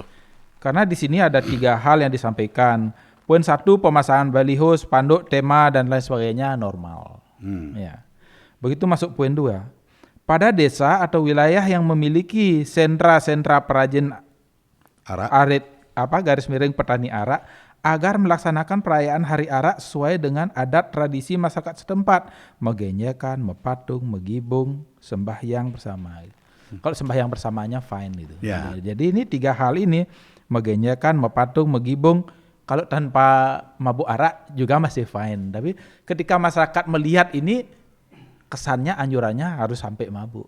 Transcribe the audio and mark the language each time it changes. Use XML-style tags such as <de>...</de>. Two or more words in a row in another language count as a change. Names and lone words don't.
<id>Karena di sini ada 3 hal yang disampaikan. Poin 1, pemasangan baliho, spanduk, tema dan lain sebagainya normal. Ya. Begitu masuk poin 2. Pada desa atau wilayah yang memiliki sentra-sentra perajin arit petani arak agar melaksanakan perayaan Hari Arak sesuai dengan adat tradisi masyarakat setempat,</id> <ban>megenyekan, mepatung, megibung,</ban> <id>sembahyang bersama. Kalau sembahyang bersamanya fine gitu. Ya. Jadi ini 3 hal ini,</id> <ban>megenyekan, mepatung, megibung,</ban> <id>kalau tanpa mabuk arak juga masih fine. Tapi ketika masyarakat melihat ini, kesannya anjurannya harus sampai mabuk.</id>